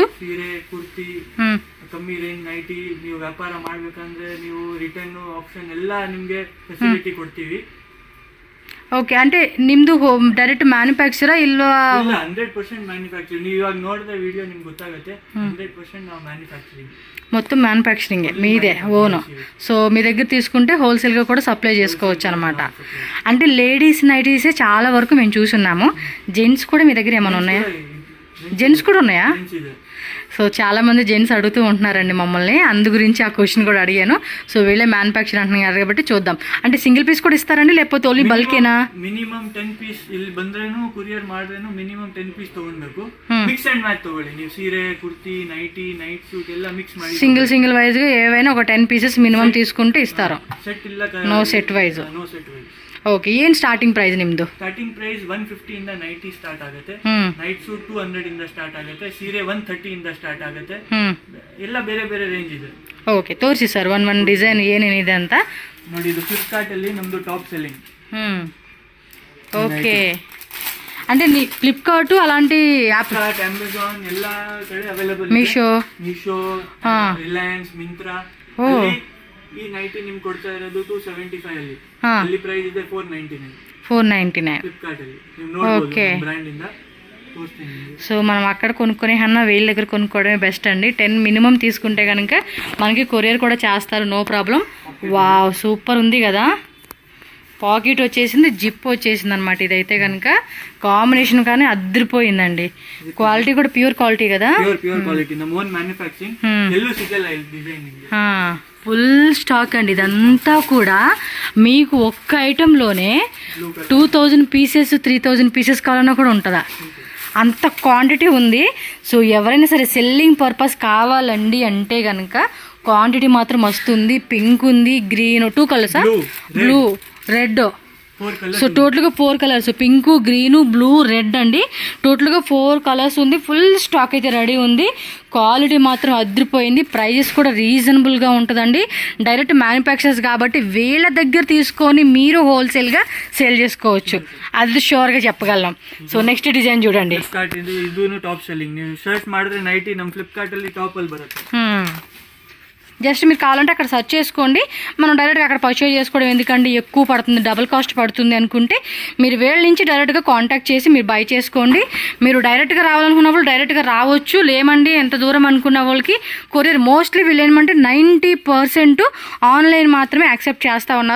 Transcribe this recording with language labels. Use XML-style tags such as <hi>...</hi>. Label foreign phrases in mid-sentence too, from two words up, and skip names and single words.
<kn>ಸೀರೆ, ಕುರ್ತಿ, ಕಮ್ಮಿ ರೇಂಜ್ ನೈಟಿ. ನೀವು ವ್ಯಾಪಾರ ಮಾಡ್ಬೇಕಂದ್ರೆ ನೀವು</kn> <en>return option</en> <kn>ಎಲ್ಲ ನಿಮ್ಗೆ ಫೆಸಿಲಿಟಿ ಕೊಡ್ತೀವಿ. ಓಕೆ, అంటే ನಿಮ್ದು ಡೈರೆಕ್ಟ್ ಮ್ಯಾನುಫ್ಯಾಕ್ಚರಾ ಇಲ್ವಾ? ಇಲ್ಲ, 100% ಮ್ಯಾನುಫ್ಯಾಕ್ಚರಿಂಗ್. ನೀವು ಇವಾಗ ನೋಡಿದ ವಿಡಿಯೋ ನಿಮ್ಗೆ ಗೊತ್ತಾಗುತ್ತೆ. 100% ನಾವು మ్యానుఫ్యాక్చరింగ్,</kn> <te>మొత్తం మ్యానుఫ్యాక్చరింగే మీదే ఓను. సో మీ దగ్గర తీసుకుంటే హోల్సేల్గా కూడా సప్లై చేసుకోవచ్చు అనమాట. అంటే లేడీస్ నైటీసే చాలా వరకు మేము చూసున్నాము. జెంట్స్ కూడా మీ దగ్గర ఏమైనా ఉన్నాయా? జెంట్స్ కూడా ఉన్నాయా? సో చాలామంది జెంట్స్ అడుగుతూ ఉంటున్నారండి మమ్మల్ని, అందు గురించి ఆ క్వశ్చన్ కూడా అడిగాను. సో వీళ్ళే మ్యానుఫ్యాక్చర్ అంటున్నారు కాబట్టి చూద్దాం. అంటే సింగిల్ పీస్ కూడా ఇస్తారండి లేకపోతే ఓన్లీ బల్కేనా?</te> <kn>ಮಿನಿಮಮ್ 10 ಪೀಸ್ ಇಲ್ಲಿ ಬಂದ್ರೇನು ಕೊರಿಯರ್ ಮಾಡಿದ್ರೇನು ಮಿನಿಮಮ್ 10 ಪೀಸ್ ತಗೊಳ್ಬೇಕು.</kn> <en>mix and match</en> <kn>ತಗೊಳ್ಳಿ ನೀವು. ಸೀರೆ, ಕುರ್ತಿ, ನೈಟಿ,</kn> <en>night suit</en> <kn>ಎಲ್ಲ ಮಿಕ್ಸ್ ಮಾಡಿ</kn> <te>సింగిల్ వైజ్ గా ఏవైనా ఒక 10 పీసెస్ మినిమం తీసుకుంటే ఇస్తారు.</te> <kn>ಸೆಟ್ ಇಲ್ಲ,</kn> <en>no set wise. no set wise.</en> <kn>ಓಕೆ, ಏನು</kn> <en>starting price</en> <kn>ನಿಮ್ದು?</kn> <en>starting price</en> <kn>150 ಇಂದ ನೈಟಿ ಸ್ಟಾರ್ಟ್ ಆಗುತ್ತೆ.</kn> <en>night suit</en> <kn>200 ಇಂದ ಸ್ಟಾರ್ಟ್ ಆಗುತ್ತೆ. ಸೀರೆ 130 ಇಂದ ಸ್ಟಾರ್ಟ್ ಆಗುತ್ತೆ. ಎಲ್ಲ ಬೇರೆ ಬೇರೆ ರೇಂಜ್ ಇದೆ. ಓಕೆ, ತೋರಿಸಿ ಸರ್ ಒಂದ್ ಡಿಸೈನ್ ಏನೇನಿದೆ ಅಂತ. ನೋಡಿ, ಇದು ಫ್ಲಿಪ್ಕಾರ್ಟ್ ಅಲ್ಲಿ ನಮ್ದು</kn> <en>top selling.</en> <te>ఓకే, అంటే ఫ్లిప్కార్ట్ అలాంటి యాప్,</te> <kn>అమెజాన్ ಎಲ್ಲ ಕಡೆ ಅವೈಲೇಬಲ್. మీషో, ರಿಲಯನ್ಸ್, ಮಿಂತ್ರಾ. ಈ ನೈಟಿ ನಿಮ್ಗೆ ಕೊಡ್ತಾ ಇರೋದು 275 ಅಲ್ಲಿ. ಅಲ್ಲಿ ಪ್ರೈಸ್ ಇದೆ 499 ಫ್ಲಿಪ್ಕಾರ್ಟ್ ಅಲ್ಲಿ. ನೀವು ನೋಡಬಹುದು ಬ್ರಾಂಡ್ ಇಂದ ತೋರಿಸ್ತೀನಿ.</kn> <te>సో మనం అక్కడ కొనుక్కునే కన్నా వీళ్ళ దగ్గర కొనుక్కోవడమే బెస్ట్ అండి. 10 మినిమం తీసుకుంటే కనుక మనకి కొరియర్ కూడా చేస్తారు,</te> <en>no problem.</en> <te>వావ్, సూపర్ ఉంది కదా. పాకెట్ వచ్చేసింది, జిప్ వచ్చేసింది అనమాట. ఇదైతే కనుక కాంబినేషన్ కానీ అదిరిపోయిందండి. క్వాలిటీ కూడా</te> <en>pure quality</en> <te>కదా.</te> <en>pure quality,</en> <kn>ನಮ್ಮ</kn> <en>own manufacturing.</en> <kn>ಎಲ್ಲೂ ಸಿಗಲ್ಲ ಇಲ್ಲಿ ಡಿಸೈನಿಂಗ್.</kn> <en>full stock</en> <te>అండి. ఇదంతా కూడా మీకు ఒక్క ఐటెంలోనే 2000 పీసెస్ 3000 పీసెస్ కావాలన్నా కూడా ఉంటుందా, అంత క్వాంటిటీ ఉంది. సో ఎవరైనా సరే</te> <en>selling purpose</en> <te>కావాలండి అంటే కనుక క్వాంటిటీ మాత్రం వస్తుంది. పింక్ ఉంది, గ్రీన్, 2 కలర్సా, బ్లూ, రెడ్. సో టోటల్గా 4 కలర్స్, పింక్, గ్రీను, బ్లూ, రెడ్ అండి. టోటల్గా 4 కలర్స్ ఉంది.</te> <en>full stock</en> <te>అయితే రెడీ ఉంది. క్వాలిటీ మాత్రం అదిరిపోయింది. ప్రైజెస్ కూడా రీజనబుల్గా ఉంటుందండి.</te> <en>direct manufacturers</en> <te>కాబట్టి వీళ్ళ దగ్గర తీసుకొని మీరు హోల్సేల్గా సేల్ చేసుకోవచ్చు, అది షూర్గా చెప్పగలం. సో</te> <en>next design</en> <te>చూడండి.</te> <kn>ಇದು</kn> <en>top selling.</en> <kn>ನೀವು ಸರ್ಚ್ ಮಾಡಿದ್ರೆ ನೈಟಿ ನಮ್ಮ ಫ್ಲಿಪ್ಕಾರ್ಟ್ ಅಲ್ಲಿ ಟಾಪ್ ಅಲ್ಲಿ ಬರುತ್ತೆ.</kn> <te>జస్ట్ మీరు కావాలంటే అక్కడ సెర్చ్ చేసుకోండి. మనం డైరెక్ట్గా అక్కడ పర్చేజ్ చేసుకోవడం ఎందుకండి, ఎక్కువ పడుతుంది,</te> <en>double cost</en> <te>పడుతుంది అనుకుంటే మీరు వీళ్ళ నుంచి డైరెక్ట్గా కాంటాక్ట్ చేసి మీరు బై చేసుకోండి. మీరు డైరెక్ట్గా రావాలనుకున్న వాళ్ళు డైరెక్ట్గా రావచ్చు. లేమండి ఎంత దూరం అనుకున్న వాళ్ళకి కొరియర్, మోస్ట్లీ వీళ్ళు ఏమంటే 90% ఆన్లైన్ మాత్రమే యాక్సెప్ట్ చేస్తూ ఉన్నారు.</te>